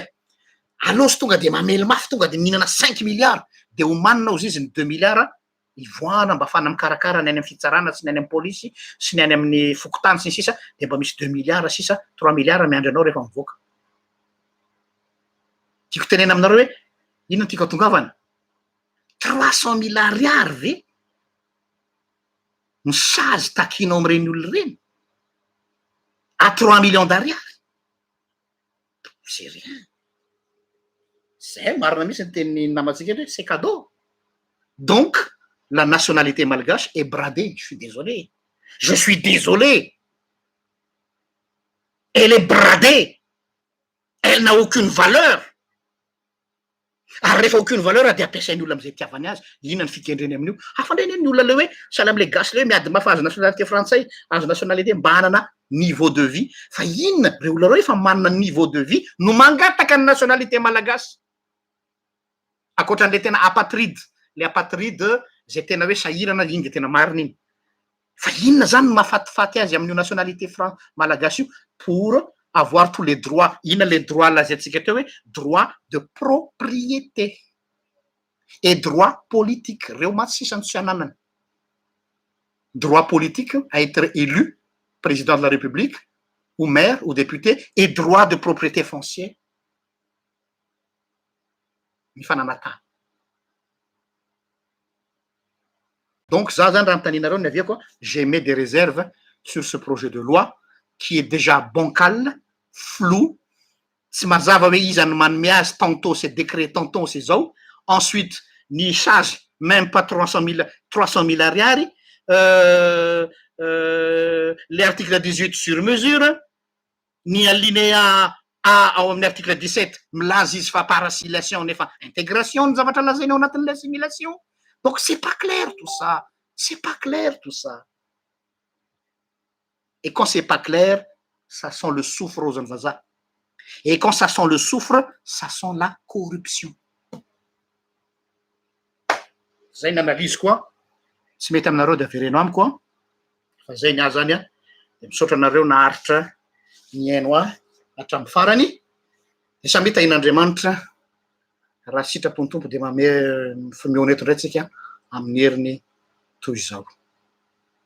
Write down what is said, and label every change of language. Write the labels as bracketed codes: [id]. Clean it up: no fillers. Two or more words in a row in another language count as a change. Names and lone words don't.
[mg] Alosy tonga de mamely mafy, tonga de mihinana 5 milliards de homanina ozy izy ny 2 milliards ivoana mba afana mikarakara ny any amin'ny fitsarana sy ny any amin'ny polisy sy ny any amin'ny fokotany sy ny sisa de mba misy 2 milliards sisa 3 milliards miandry anao rehefa mivoaka. Tiako tenena aminareo hoe inona tiako atongavana? 300 000 ariary ve misazy takinao amin'ireny olona ireny [fr] à 3 millions d'ariary? C'est rien. [mg] Zay marina mihitsy ny tenin'ny namantsika hoe [fr] c'est cadeau. Donc la nationalité malgache est bradée. Je suis désolé. Je suis désolé. Elle est bradée. Elle n'a aucune valeur. [mg] Ary rehefa [fr] aucune valeur [mg] de ampiasainy olona am'izay tiavany azy. Inona ny fikendreny amin'io? Afandreneny ny olona le hoe sahala am'le gasy le hoe miady mafa azo nationalité frantsay, azo nationalité mba hanana [fr] niveau de vie. [mg] Fa inona reo olona reo efa manana [fr] niveau de vie [mg] no mangataka ny nationalité malagasy. Akoatran'le tena apatride. Le apatride zay tena hoe sahirana iny de tena marina iny. Fa inona zany no mahafatifaty azy amin'io nationalité malagasy io [fr] pour avoir tous les droits. [mg] Inona [fr] les droits [mg] lazaintsika teo hoe [fr] droit de propriété et droit politique. [mg] Reo matsy sisa ny tsy ananany. [fr] Droit politique à être élu président de la République ou maire ou député et droit de propriété foncière. [mg] Mifananatany. [fr] Donc, ça, j'émets des réserves sur ce projet de loi qui est déjà bancal, flou. [mg] Si mazava hoe iza no manome azy, [fr] tantôt c'est décret, tantôt c'est zao. Ensuite, ni charge même pas 300 000 ariary. L'article 18 sur mesure, [mg] ni alinéa A ao amin'ny article 17 milaza izy fa [fr] par assimilation [mg] nefa intégration ny zavatra lazaina ao anatin'le assimilation. [fr] Donc c'est pas clair tout ça. C'est pas clair tout ça. Et quand c'est pas clair, ça sent le soufre aux vazaha. Et quand ça sent le soufre, ça sent la corruption. [mg] Zay ny analyse koa. Tsy mety aminareo de avereno amiko a. Fa zay ny azy zany a. De misaotra anareo naharitra ny aino a hatramin'ny farany. De samy tahin'Andriamanitra raha sitrapony tompo de mame fomioneto ndray tsika amin'ny heriny toy izao.